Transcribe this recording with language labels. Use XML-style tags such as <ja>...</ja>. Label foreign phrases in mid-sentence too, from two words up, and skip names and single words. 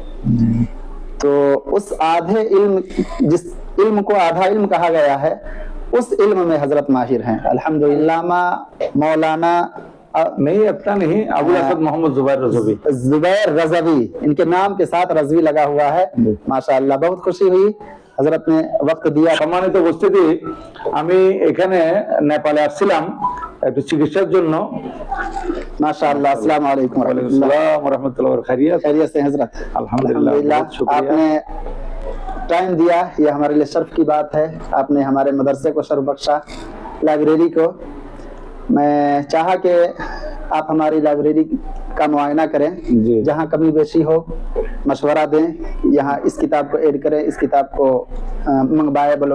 <ur>تو اس آدھے علم، جس علم کو آدھا علم کہا گیا ہے، اس علم میں حضرت ماہر ہیں الحمدللہ۔ مولانا نہیں اپنا نہیں، ابو اسد محمد زبیر رضوی، ان کے نام کے ساتھ رضوی لگا ہوا ہے۔ ماشاءاللہ بہت خوشی ہوئی حضرت نے وقت دیا۔</ur> <bn>সম্মানিত উপস্থিতি, আমি এখানে নেপালে আসছিলাম একটু চিকিৎসার জন্য।</bn> <ar>ماشاءاللہ السلام علیکم ورحمۃ اللہ خیریت</ar> <ur>خیریت سے حضرت؟ الحمدللہ آپ نے ٹائم دیا، یہ ہمارے لیے شرف کی بات ہے۔ آپ نے ہمارے مدرسے کو شرف بخشا، لائبریری کو۔ میں چاہا کہ آپ ہماری لائبریری کا معائنہ کریں، جہاں کمی بیشی ہو مشورہ دیں، یہاں اس کتاب کو ایڈ کریں، اس کتاب کو منگوائے بولو۔</ur>